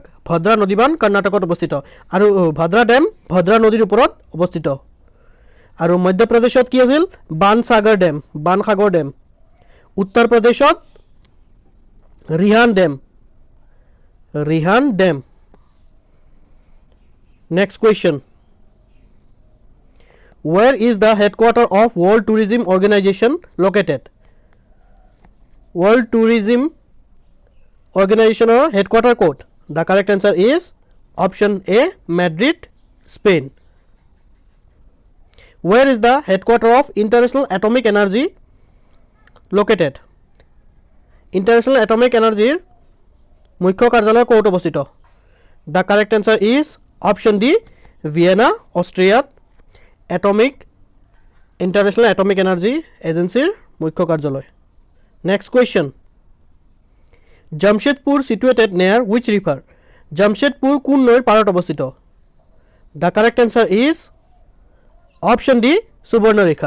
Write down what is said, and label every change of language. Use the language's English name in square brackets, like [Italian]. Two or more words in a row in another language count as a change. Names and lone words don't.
[Assamese] ভদ্ৰা নদীবান্ধ কৰ্ণাটকত অৱস্থিত। আৰু ভদ্ৰা ডেম ভদ্ৰা নদীৰ ওপৰত অৱস্থিত। আৰু মধ্যপ্ৰদেশত কি আছিল? বানসাগৰ ডেম। উত্তৰ প্ৰদেশত ৰিহান ডেম। [English] Next question, where is the headquarter of World Tourism Organization located? World Tourism Organization or headquarter code? The correct answer is option A, Madrid, Spain. Where is the headquarter of International Atomic Energy located? [Assamese] International Atomic Energy মুখ্য কাৰ্যালয় ক'ত অৱস্থিত? [English] The correct answer is option D, Vienna, [Assamese] অষ্ট্ৰিয়াত ইণ্টাৰনেশ্যনেল এটমিক এনাৰ্জি এজেঞ্চিৰ মুখ্য কাৰ্যালয়। [English] Next question, Jamshedpur situated near which river? [Assamese] জামশেদপুৰ কোন নৈৰ পাৰত অৱস্থিত? [English] The correct answer is option D, Subarnarekha.